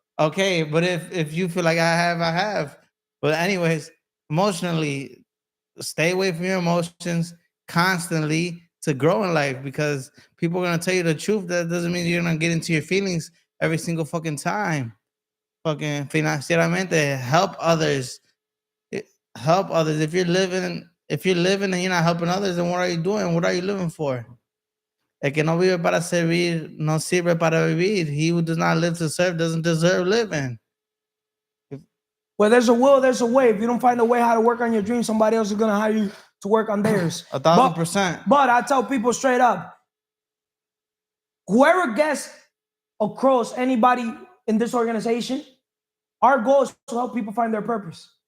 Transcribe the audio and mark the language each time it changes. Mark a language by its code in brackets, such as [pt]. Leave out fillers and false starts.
[en] Okay, but if you feel like I have. But anyways, emotionally, stay away from your emotions constantly to grow in life, because people are gonna tell you the truth. That doesn't mean you're gonna get into your feelings every single fucking time. Fucking financieramente, help others. Help others. If you're living and you're not helping others, then what are you doing? What are you living for? [es] El que no vive para servir, no sirve para vivir. [en] He who does not live to serve doesn't deserve living. Where there's a will, there's a way. If you don't find a way how to work on your dreams, somebody else is gonna hire you to work on theirs. 1,000%. But I tell people straight up, whoever gets across anybody in this organization, our goal is to help people find their purpose.